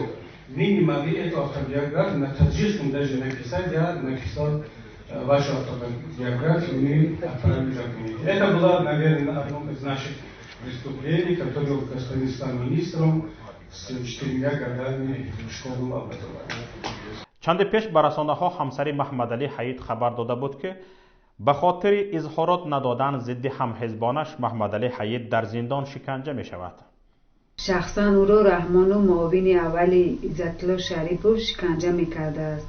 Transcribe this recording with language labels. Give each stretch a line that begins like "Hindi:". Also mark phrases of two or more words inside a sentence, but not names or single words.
Russian: Мы не могли эту автобиографию на таджикском даже написать. Я написал вашу автобиографию, мы отправили за книгу. Это было, наверное, одно из наших преступлений, которое господин стал министром с 4 годами школьного образования.
Persian: چند پیش به رسانه‌ها همسر محمد علی حید خبر داده بود که به خاطر اظهارات ندادن ضد همحزبانش محمد علی حید در زندان شکنجه می شود. شخصا او را رحمان و معاون اول عزت‌الله شریفو شکنجه می‌کرده است.